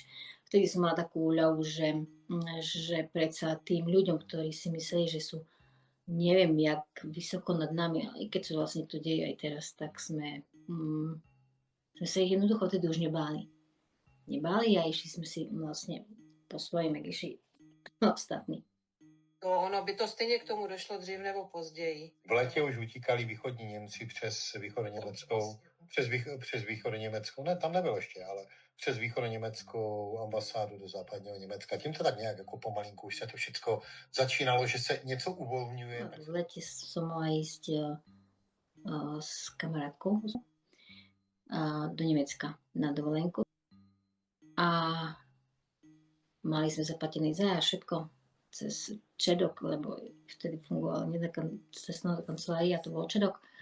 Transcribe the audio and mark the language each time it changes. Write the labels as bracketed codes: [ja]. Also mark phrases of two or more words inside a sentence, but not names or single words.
[sk] Vtedy som mala takú úľavu, že predsa tým ľuďom, ktorí si mysleli, že sú neviem, jak vysoko nad nami, aj keď sa vlastne to deje aj teraz, tak sme sa ich jednoducho vtedy už nebáli. A išli sme si vlastne po svojím, jak išli ostatní. [cs] No, ono by to stejně k tomu došlo dřív nebo později. V létě už utíkali východní Němci přes východoněmeckou, přes východoněmeckou, ne, tam nebylo ještě, ale přes východoněmeckou ambasádu do západního Německa. Tím to tak nějak jako pomalinku už se to všechno začínalo, že se něco uvolňuje. [sk] No, v lete som mala ísť s kamarátkou do Nemecka na dovolenku. A mali sme zaplatený zájazd, všetko cez Čedok, lebo vtedy fungovala cestná kancelária, to bol Čedok.